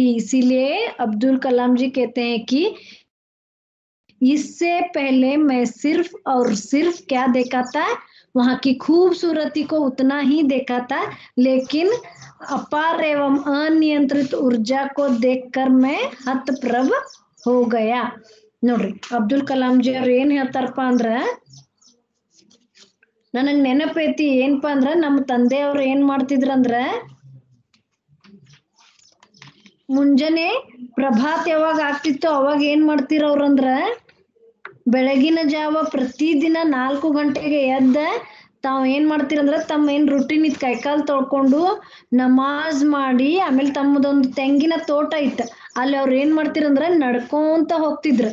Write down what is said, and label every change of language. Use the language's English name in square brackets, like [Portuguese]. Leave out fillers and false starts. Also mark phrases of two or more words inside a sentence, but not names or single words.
[Hindi] इसीलिए अब्दुल कलाम जी कहते हैं कि इससे पहले मैं सिर्फ और सिर्फ क्या देखा था, वहां की खूबसूरती को उतना ही देखा था, लेकिन अपार एवं अनियंत्रित ऊर्जा को देखकर मैं हतप्रभ हो गया। [Kannada] ನೋಡ್ರಿ ಅಬ್ದುಲ್ ಕಲಾಂ ಜಿ ಅವ್ರು ಏನ್ ಹೇಳ್ತಾರಪ್ಪ ಅಂದ್ರ, ನನಗ್ ನೆನಪೈತಿ ಏನಪ್ಪಾ ಅಂದ್ರ ನಮ್ಮ ತಂದೆಯವ್ರು ಏನ್ ಮಾಡ್ತಿದ್ರಂದ್ರ, ಮುಂಜಾನೆ ಪ್ರಭಾತ್ ಯಾವಾಗ ಆಗ್ತಿತ್ತು ಅವಾಗ ಏನ್ ಮಾಡ್ತಿರವ್ರಂದ್ರ, ಬೆಳಗಿನ ಜಾವ ಪ್ರತಿದಿನ 4 ಗಂಟೆಗೆ ಎದ್ದ ತಾವ್ ಏನ್ ಮಾಡ್ತಿರಂದ್ರ ತಮ್ಮ ಏನ್ ರುಟೀನ್ ಇತ್ ಕೈಕಾಲ್ ತೊಳ್ಕೊಂಡು ನಮಾಜ್ ಮಾಡಿ ಆಮೇಲೆ ತಮ್ಮದೊಂದು ತೆಂಗಿನ ತೋಟ ಇತ್ತು, ಅಲ್ಲಿ ಅವ್ರ ಏನ್ ಮಾಡ್ತಿರಂದ್ರ ನಡ್ಕೊಂತ ಹೋಗ್ತಿದ್ರ.